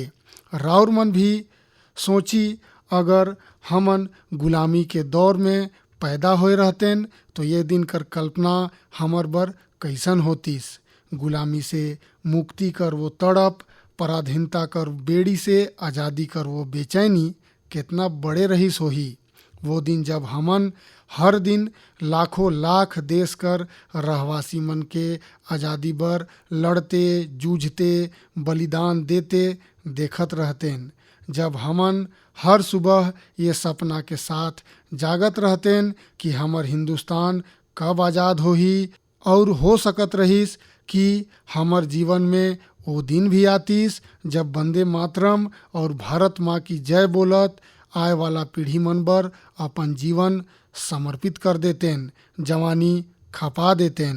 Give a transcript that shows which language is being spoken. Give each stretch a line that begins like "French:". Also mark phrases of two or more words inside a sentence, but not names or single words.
Sadri: राउर मन भी सोची, अगर हमन गुलामी के दौर में पैदा होए रहतेन तो ये दिन कर कल्पना हमर बर कैसन होतीस। गुलामी से मुक्ति कर वो तड़प, पराधीनता कर बेड़ी से आज़ादी कर वो बेचैनी कितना बड़े रहीस होही। वो दिन जब हमन हर दिन लाखों लाख देश कर रहवासी मन के आज़ादी बर लड़ते, जूझते, बलिदान देते देखत रहतेन। जब हमन हर सुबह ये सपना के साथ जागत रहतेन कि हमर हिंदुस्तान कब आज़ाद होही, और हो सकत रहीस कि हमर जीवन में वो दिन भी आतीस जब वंदे मातरम और
Hindi: भारत माँ की जय
Sadri: बोलत आए वाला पीढ़ी मन बर अपन जीवन समर्पित कर देतेन, जवानी खपा देतेन।